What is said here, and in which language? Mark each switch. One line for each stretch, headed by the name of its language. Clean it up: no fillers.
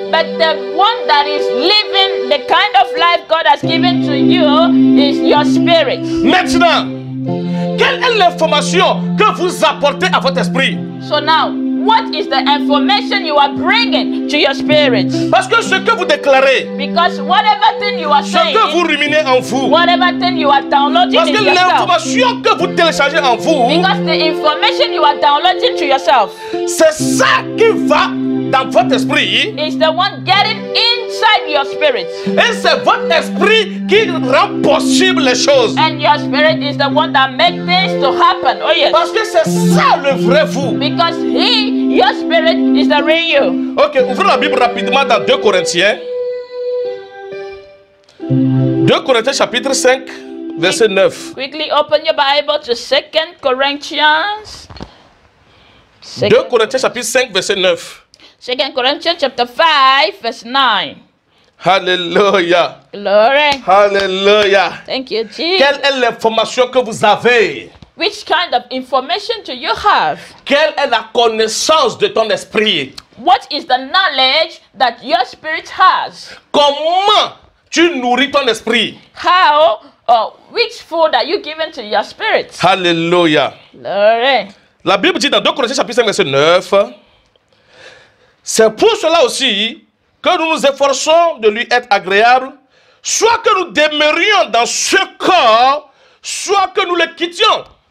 English: But the one that is living the kind of life God has given to you is your spirit.
French: Maintenant, quelle est l'information que vous apportez à votre esprit?
English: So now, what is the information you are bringing to your spirit?
French: Parce que ce que vous déclarez,
English: Because whatever thing you are
French: ce que vous
English: saying,
French: ruminez en vous,
English: whatever thing you are downloading
French: parce que
English: in yourself,
French: l'information que vous téléchargez en vous,
English: because the information you are downloading to yourself
French: c'est ça qui va dans votre esprit
English: is the one getting inside your spirit.
French: et c'est votre esprit qui rend possible les choses.
English: And your spirit is the one that makes things to happen. Oh yes.
French: Parce que c'est ça le vrai vous.
English: Because your spirit is the real you.
French: Ok, ouvrez la Bible rapidement dans 2 Corinthiens. 2 Corinthiens chapitre 5, verset 9.
English: Quickly open your Bible to 2 Corinthians.
French: 2 Corinthiens chapitre 5 verset 9.
English: 2 Corinthians chapter 5 verse 9.
French: Alléluia.
English: Glory.
French: Alléluia.
English: Thank you, Jesus.
French: Quelle est l'information que vous avez?
English: Which kind of information do you have?
French: Quelle est la connaissance de ton esprit?
English: What is the knowledge that your spirit has?
French: Comment tu nourris ton esprit?
English: How, which food are you giving to your spirit?
French: Alléluia.
English: Glory.
French: La Bible dit dans 2 Corinthiens chapitre 5 verset 9, c'est pour cela aussi que nous nous efforçons de lui être agréable, soit que nous demeurions dans ce corps, soit que nous le quittions.